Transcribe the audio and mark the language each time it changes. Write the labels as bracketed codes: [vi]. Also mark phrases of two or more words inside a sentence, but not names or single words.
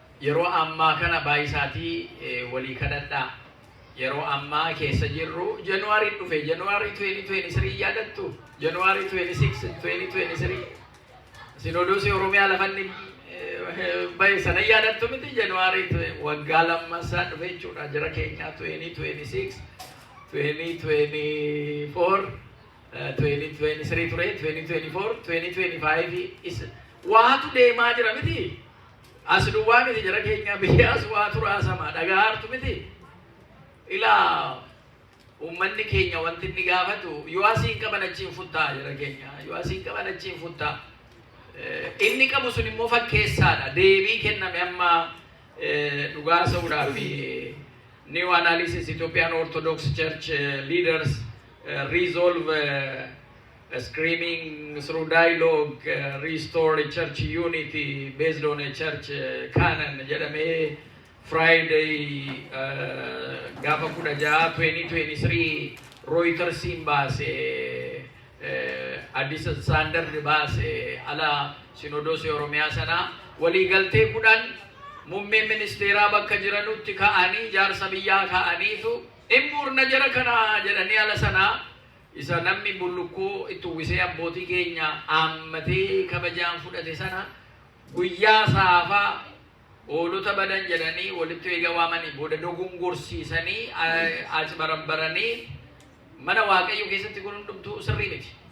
[om] Yeroo ammaa kana baay'isaatii, eh, walii kadhadhaa. Yeroo ammaa keessa jirru, January dhufe, January twenty twenty-three yaadattu? January twenty-six, twenty twenty-three. Sinodosii Oromiyaa lafa inni, eh, bahe sana yaadattu miti? January twe-, waggaa lammaffaa dhufe jechuudha. Jara keenya twenty twenty-six, twenty twenty-four, eh, twenty twenty-three ture, twenty twenty-four, twenty twenty-five is, waatu deemaa jira miti? As duwwaa miti jara keenya biyyaas waatu raasamaa. Dhagaa hartu miti? Ilaa, uummanni keenya wanti inni gaafatu, "Yoo asiin qaban achiin futtaa," jara keenya. "Yoo asiin qaban achiin futtaa." Eh, inni qabu sun immoo fakkeessaadha. Deebii kenname amma, eh, dhugaa sa'uudhaa fi [en] New Analysis Ethiopian Orthodox Church, eh, leaders, eh, resolve, [om] eh, [en] screaming through dialogue, eh, restore church unity based on a church, eh, canon [om] jedhamee Friday, eh, gaafa kudha jaha twenty twenty-three Reutersiin baase, eh, Addis Standard baase, ala Sinodoos Oromiyaa sana waliigaltee kudhan muummee ministeeraa bakka jiranutti ka'anii, jaarsa biyyaa ka'aniitu "Hin murna jara kana," jedhanii ala sana isa namni bullukkoo itti uwwisee abbootii keenya aammatee kabajaan fudhate sana guyyaa saafaa oolota badan jedhanii walitti eega waamanii booda dogongorsiisanii, a-, achi barabbaranii mana Waaqayyo keessatti kun hundumtuu sirrii miti.